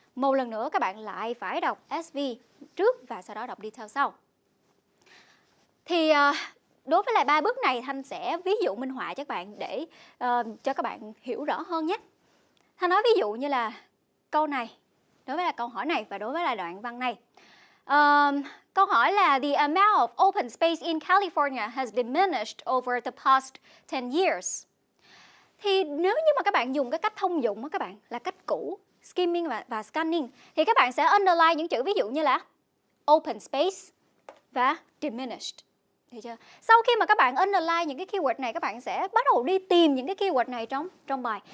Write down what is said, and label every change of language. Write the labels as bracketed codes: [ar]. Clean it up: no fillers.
[vi] Một lần nữa các bạn lại phải đọc SV trước và sau đó đọc detail sau. Thì đối với lại 3 bước này Thanh sẽ ví dụ minh họa cho các bạn để cho các bạn hiểu rõ hơn nhé. Thanh nói ví dụ như là câu này, đối với là câu hỏi này và đối với là đoạn văn này. Câu hỏi là [en] the amount of open space in California has diminished over the past 10 years. [vi] Thì nếu như mà các bạn dùng cái cách thông dụng đó các bạn, là cách cũ, [en] skimming và scanning, [vi] thì các bạn sẽ underline những chữ ví dụ như là open space và diminished. Được chưa? Sau khi mà các bạn underline những cái keyword này, các bạn sẽ bắt đầu đi tìm những cái keyword này trong bài.